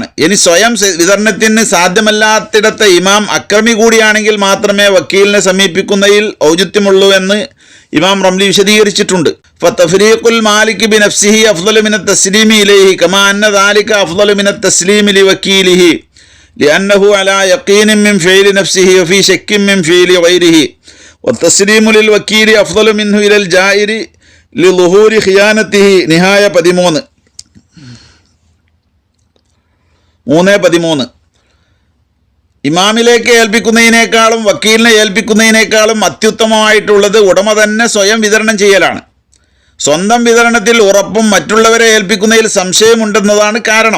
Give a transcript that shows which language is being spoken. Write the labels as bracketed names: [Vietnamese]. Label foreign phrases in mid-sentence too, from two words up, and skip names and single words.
[Malayalam] ഇനി സ്വയം വിതരണത്തിന് സാധ്യമല്ലാത്തിടത്തെ ഇമാം അക്രമി കൂടിയാണെങ്കിൽ മാത്രമേ വക്കീലിനെ സമീപിക്കുന്നതിൽ ഔചിത്യമുള്ളൂ എന്ന് ഇമാം റംലി വിശദീകരിച്ചിട്ടുണ്ട്. [Arabic] فتفريق المالك بنفسه أفضل من تسليمه إليه كما أن ذلك أفضل من تسليمه لوكيله لأنه على يقين من فعل نفسه وفي شك من فعل غيره والتسليم للوكيل أفضل منه إلى الجائر لظهور خيانته. نهاية 13. [Malayalam] ഇമാമിലേക്ക് ഏൽപ്പിക്കുന്നതിനേക്കാളും വക്കീലിനെ ഏൽപ്പിക്കുന്നതിനേക്കാളും അത്യുത്തമമായിട്ടുള്ളത് ഉടമ തന്നെ സ്വയം വിതരണം ചെയ്യലാണ്. സ്വന്തം വിതരണത്തിൽ ഉറപ്പും മറ്റുള്ളവരെ ഏൽപ്പിക്കുന്നതിൽ സംശയമുണ്ടെന്നതാണ് കാരണം.